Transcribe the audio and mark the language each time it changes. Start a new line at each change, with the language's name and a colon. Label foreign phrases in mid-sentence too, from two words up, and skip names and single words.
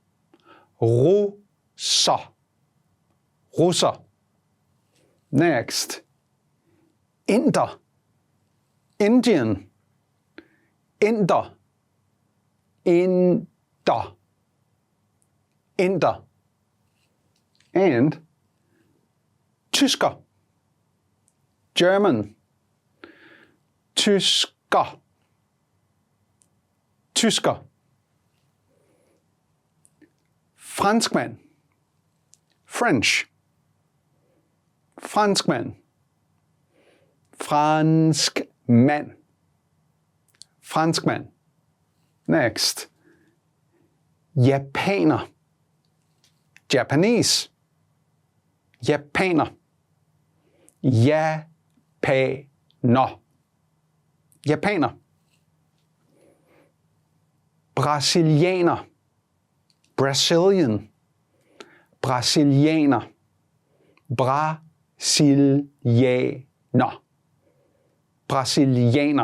Danish: Russer, russer.
English: Next.
Danish: Inder, Indian, inder, inder, inder. And tysker, German, tysker, tysker. Franskmand, French, franskmand, franskmand, franskmand.
English: Next.
Danish: Japaner, Japanese, japaner, japaner, japaner. Brasilianer, Brazilian, brasilianer, brasilianer, brasilianer.